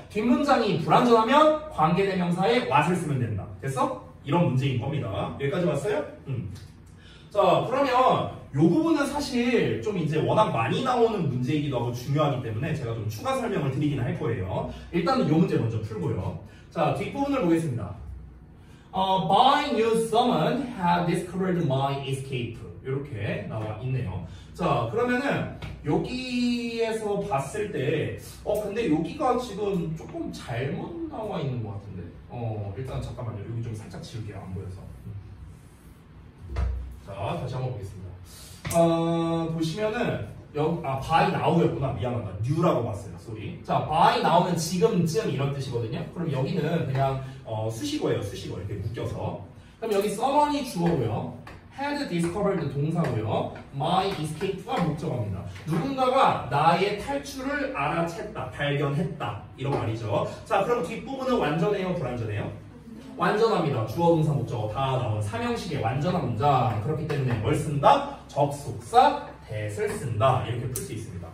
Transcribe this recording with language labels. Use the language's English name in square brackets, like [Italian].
[Korean] 뒷문장이 불완전하면 관계대명사에 what을 쓰면 된다. 됐어? 이런 문제인 겁니다. 여기까지 왔어요? 자, 그러면 요 부분은 사실 좀 이제 워낙 많이 나오는 문제이기도 하고 중요하기 때문에 제가 좀 추가 설명을 드리긴 할 거예요. 일단은 요 문제 먼저 풀고요. 자, 뒷부분을 보겠습니다. [English] By new someone have discovered my escape. [Korean] 이렇게 나와 있네요. 자, 그러면은 여기에서 봤을 때 근데 여기가 지금 조금 잘못 나와 있는 것 같은데 일단 잠깐만요. 여기 좀 살짝 지울게요. 안 보여서. 자, 다시 한번 보겠습니다. 보시면은 by now였구나. 미안하다. new라고 봤어요. 쏘리. 자, by now는 지금쯤 이런 뜻이거든요. 그럼 여기는 그냥 수식어예요. 수식어. 이렇게 묶여서. 그럼 여기 someone이 주어고요. had discovered 동사고요. my escape가 목적어입니다. 누군가가 나의 탈출을 알아챘다, 발견했다 이런 말이죠. 자, 그럼 뒷부분은 완전해요, 불완전해요? 완전합니다. 주어, 동사, 목적어 다 나온 삼형식의 완전한 문장. 그렇기 때문에 뭘 쓴다? 접속사 that을 쓴다. 이렇게 풀 수 있습니다.